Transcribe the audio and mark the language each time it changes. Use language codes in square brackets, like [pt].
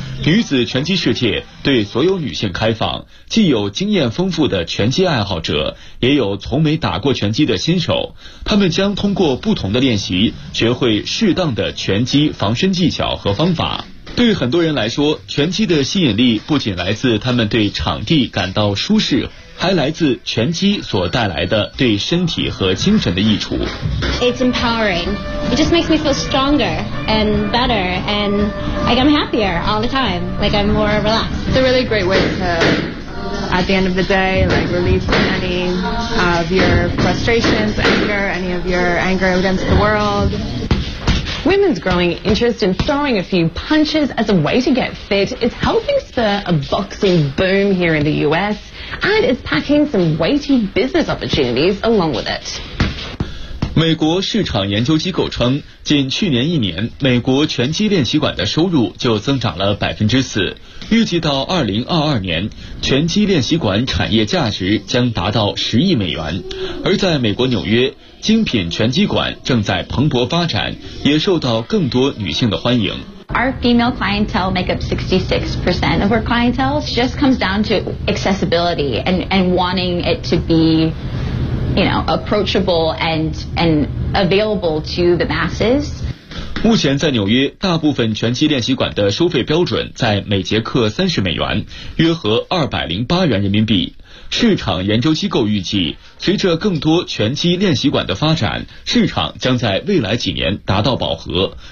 [zh] 女子拳击世界对所有女性开放，既有经验丰富的拳击爱好者，也有从没打过拳击的新手，他们将通过不同的练习，学会适当的拳击防身技巧和方法。对很多人来说，拳击的吸引力不仅来自他们对场地感到舒适，还来自拳击所带来的对身体和精神的益处。 [en] It's empowering. It just makes me feel stronger and better, and I get happier all the time. Like I'm more relaxed. It's a really great way to, at the end of the day, like release any of your frustrations, anger, any of your anger against the world. Women's growing interest in throwing a few punches as a way to get fit is helping spur a boxing boom here in the US and is packing some weighty business opportunities along with it. [zh] 美国市场研究机构称，仅去年一年，美国拳击练习馆的收入就增长了4%，预计到2022年，拳击练习馆产业价值将达到10亿美元。而在美国纽约，精品拳击馆正在蓬勃发展，也受到更多女性的欢迎。 [en] Our female clientele make up 66% of our clientele. It just comes down to accessibility and wanting it to be, you know, approachable and available to the masses. [zh] 目前在纽约，大部分拳击练习馆的收费标准在每节课30美元，约合208元人民币。市场研究机构预计，随着更多拳击练习馆的发展，市场将在未来几年达到饱和。